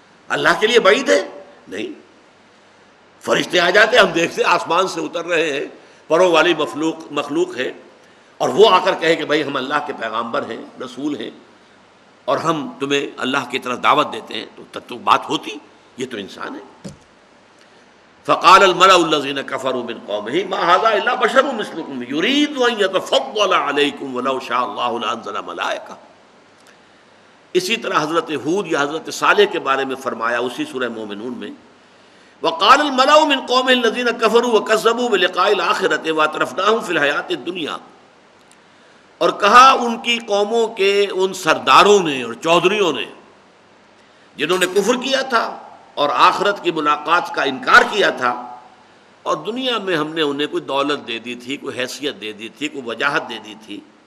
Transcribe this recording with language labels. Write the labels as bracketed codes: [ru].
[ur] اللہ کے لیے بعید ہے؟ نہیں، فرشتے آ جاتے، ہم دیکھتے آسمان سے اتر رہے ہیں، پروں والی مخلوق ہے، اور وہ آ کر کہے کہ بھائی ہم اللہ کے پیغامبر ہیں، رسول ہیں، اور ہم تمہیں اللہ کی طرف دعوت دیتے ہیں، تو بات ہوتی. یہ تو انسان ہے. [ar] فقال الملأ الذين كفروا من قومه ما هذا الا بشر مثلكم يريد ان يتفضل عليكم ولو شاء الله لانزل ملائكة. [ur] اسی طرح حضرت ہود یا حضرت صالح کے بارے میں فرمایا اسی سورہ مومنون میں، [ar] وقال الملأ من قومه الذين كفروا وكذبوا بلقاء الآخرة واترفناهم في الحياة الدنيا، [ur] اور کہا ان کی قوموں کے ان سرداروں نے اور چودھریوں نے جنہوں نے کفر کیا تھا اور آخرت کی ملاقات کا انکار کیا تھا، اور دنیا میں ہم نے انہیں کوئی دولت دے دی تھی، کوئی حیثیت دے دی تھی، کوئی وجاہت دے دی تھی.